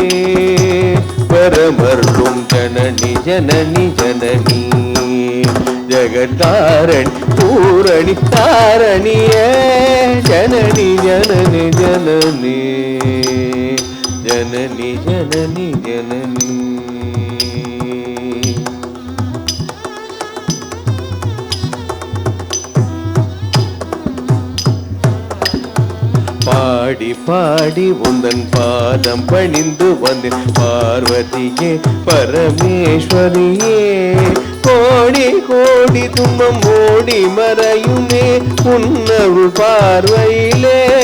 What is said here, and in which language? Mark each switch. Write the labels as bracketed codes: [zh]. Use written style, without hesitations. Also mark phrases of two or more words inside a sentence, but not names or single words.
[sa] परमरुळुम जननी जननी जननी जगत्कारिणी पूरणी तारणिये जननी जननी जननी जननी जननी जननी [ta] பாடி பாடி உந்தன் பாதம் பணிந்து வந்தேன் பார்வதியே பரமேஸ்வரியே கோடி கோடி துன்பம் ஓடி மறையுமே உன்னருள் பார்வையிலே